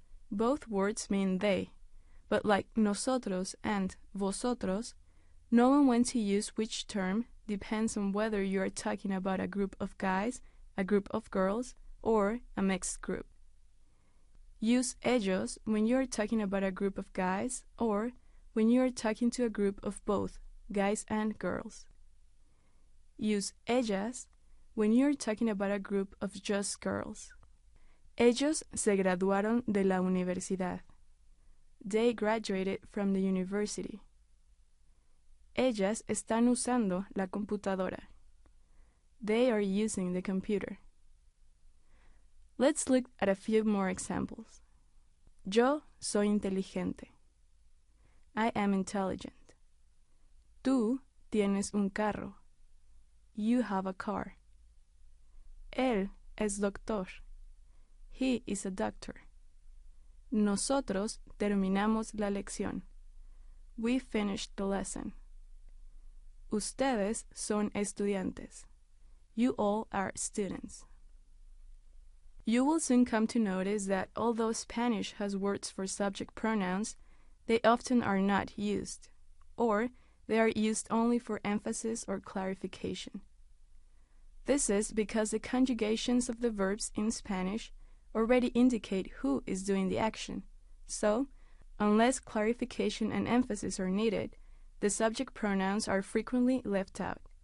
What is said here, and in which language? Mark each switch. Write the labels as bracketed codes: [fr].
[en] Both words mean they, but like nosotros and vosotros, knowing when to use which term depends on whether you are talking about a group of guys, a group of girls, or a mixed group. Use ellos when you are talking about a group of guys or when you are talking to a group of both guys and girls. Use ellas when you are talking about a group of just girls. [es] Ellos se graduaron de la universidad. [en] They graduated from the university. [es] Ellas están usando la computadora. [en] They are using the computer. Let's look at a few more examples. [es] Yo soy inteligente. [en] I am intelligent. [es] Tú tienes un carro. [en] You have a car. [es] Él es doctor. [en] He is a doctor. [es] Nosotros terminamos la lección. [en] We finished the lesson. [es] Ustedes son estudiantes. [en] You all are students. You will soon come to notice that although Spanish has words for subject pronouns, they often are not used, or they are used only for emphasis or clarification. This is because the conjugations of the verbs in Spanish already indicate who is doing the action, so, unless clarification and emphasis are needed, the subject pronouns are frequently left out.